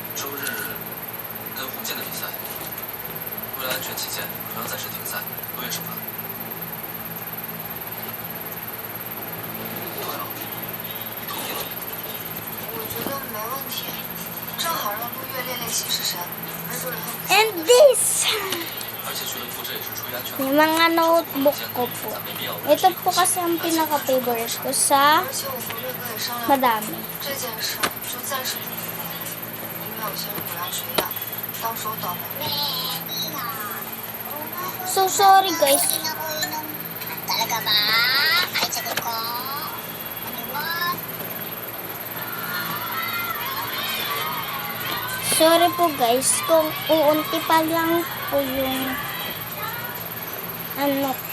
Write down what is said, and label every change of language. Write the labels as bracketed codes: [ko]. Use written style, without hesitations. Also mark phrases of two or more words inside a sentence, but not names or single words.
[zh] 周日跟红箭的比赛，为了安全起见，可能暂时停赛，多月惩罚。对了，你同意了？我觉得没问题，正好让陆月练练新式神，没准以后比赛 [en] And this, [zh] 而且俱乐部这也是出于安全考 [tl] yung [zh] 虑。 [tl] mga notebook ko po. [zh] 咱没必要为 [tl] Ito po kasi ang pinaka-favorite ko sa [zh] 而且我和瑞哥也商量过， [tl] madami. [zh] 这件事就暂时不提了，因为有些人不让学样，到时候倒霉。 [en] So, sorry guys. [tl] Talaga ba? Ay, sagot ko. Ano ba? Sorry po guys kung uunti pa lang po yung ano ko.